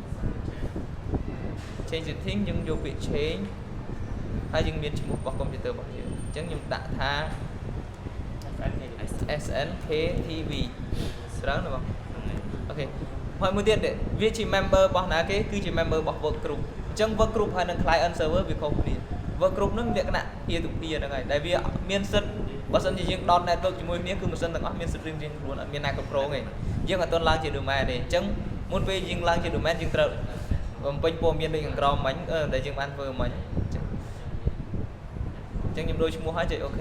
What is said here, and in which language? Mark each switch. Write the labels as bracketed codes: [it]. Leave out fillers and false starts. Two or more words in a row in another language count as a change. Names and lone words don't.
[km] យើងយកពាក្យ change ហើយយើងមានឈ្មោះរបស់ computer របស់យើងអញ្ចឹងខ្ញុំដាក់ថា SNKTV ស្រើណាបងអូខេហើយមួយទៀតវាជា member របស់ ណាគេគឺជា member របស់ [en] work group [km] អញ្ចឹង [en] work group [km] ហើយនឹង [en] client server [km] វាខុសគ្នា [en] work group [km] ហ្នឹងលក្ខណៈ [en] peer to peer [km] ហ្នឹងហើយដែលវាមានសិទ្ធបើសិនជាយើង [en] dot network [km] ជាមួយគ្នាគឺម៉ាស៊ីនទាំងអស់មានសិទ្ធរៀងៗខ្លួនអត់មានណាគ្រប់គ្រងទេយើងអត់ទាន់ឡើងជា domain ទេអញ្ចឹងមុនពេលយើងឡើងជា domain យើងត្រូវបំពេញព័ត៌មានដូចខាងក្រោមមិញដែលយើងបានធ្វើមិញអញ្ចឹងខ្ញុំដូរឈ្មោះហើយចុច OK